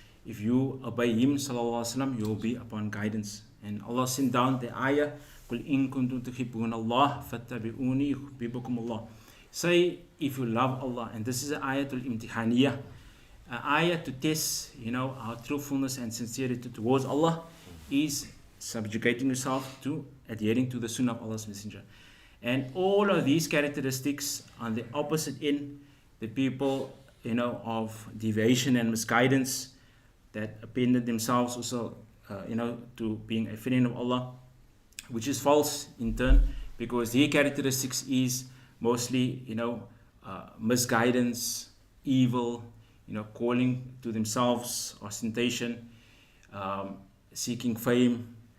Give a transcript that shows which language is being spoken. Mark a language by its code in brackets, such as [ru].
[en] If you obey him sallallahu alaihi wasallam, you will be upon guidance. And Allah sent down the ayah, [ar] قُلْ إِن كُنْتُمْ تُحِبُّونَ اللَّهَ فَاتَّبِعُونِي يُحْبِبُكُمُ اللَّهُ. [en] Say, if you love Allah, and this is an ayatul imtihaniyah, an ayah to test, our truthfulness and sincerity towards Allah, is subjugating yourself to adhering to the sunnah of Allah's Messenger. And all of these characteristics on the opposite end, the people of deviation and misguidance that appended themselves also to being a friend of Allah, which is false in turn, because their characteristics is mostly misguidance, evil, calling to themselves ostentation, seeking fame.